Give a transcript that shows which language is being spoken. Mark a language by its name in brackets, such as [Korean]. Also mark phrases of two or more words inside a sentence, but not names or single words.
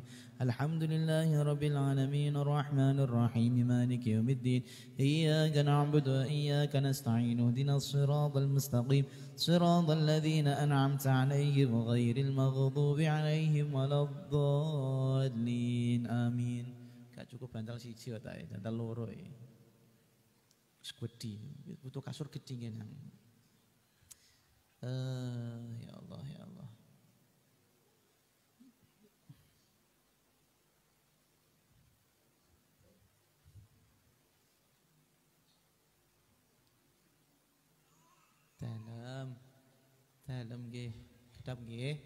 [Arabic] الحمد لله رب العالمين الرحمن الرحيم مالك يوم الدين. إياك نعبد وإياك نستعين اهدنا الصراط المستقيم صراط الذين أنعمت عليهم غير المغضوب عليهم ولا الضالين. آمين. [Javanese] Gak cukup bantal siji kok tak bantal loro iki. Wis gedhi, butuh kasur gedhingan. [Arabic] يا الله يا الله. [Javanese] Dalam nggih, kedap nggih.